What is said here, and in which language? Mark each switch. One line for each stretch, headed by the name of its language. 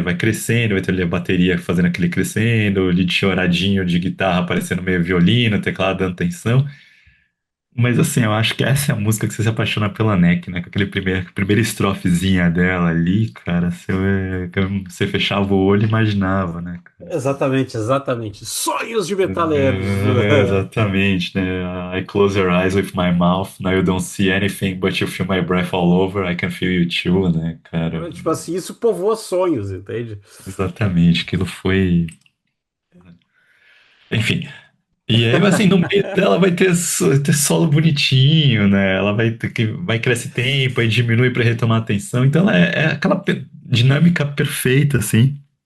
Portuguese: Vai crescendo, vai ter ali a bateria fazendo aquele crescendo, o lead choradinho de guitarra aparecendo meio violino, teclado dando tensão. Mas assim, eu acho que essa é a música que você se apaixona pela Neck, né? Com aquele primeira estrofezinha dela ali, cara, você fechava o olho e imaginava, né, cara? Exatamente, exatamente. Sonhos de metaleiros. Exatamente, né?
English: I close your eyes with my mouth, now you don't see anything, but you feel my breath all over, I can feel you too,
Portuguese: né, cara? Tipo assim, isso povoa sonhos, entende? Exatamente, aquilo foi. Enfim. E aí, assim, no meio dela vai ter solo bonitinho, né? Ela vai crescer tempo, aí diminui para retomar a atenção. Então, ela é aquela dinâmica perfeita, assim.